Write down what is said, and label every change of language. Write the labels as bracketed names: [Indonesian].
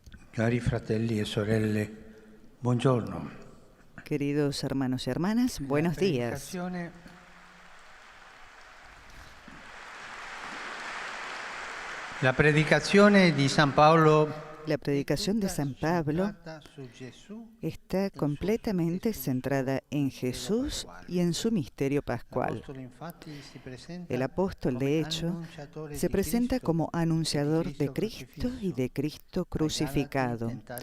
[Italian] Cari fratelli e sorelle, buongiorno. [Spanish] Queridos hermanos y hermanas, buenos días. [Italian] La predicazione di San Paolo. [Spanish] La predicación de San Pablo está completamente centrada en Jesús y en su misterio pascual. El apóstol, de hecho, se presenta como anunciador de Cristo y de Cristo crucificado.